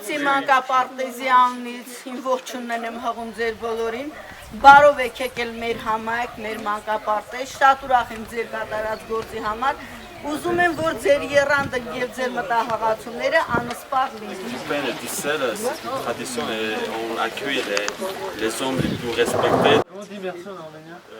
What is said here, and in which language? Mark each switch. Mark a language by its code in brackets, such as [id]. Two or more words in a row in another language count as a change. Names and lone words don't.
[hy] մանկապարտեզի անունից ողջունն եմ հղում ձեր բոլորին։ Բարով եք եկել մեր համայնք, մեր մանկապարտեզ, շատ ուրախ եմ ձեր կատարած գործի համար։ Ուզում եմ, որ ձեր եռանդը եւ ձեր մտահղացումները անսպառ լինեն։ [fr] L'Ukraine est seule, c'est une tradition et on accueille les hommes les plus respectés. Comment on dit merci en arménien?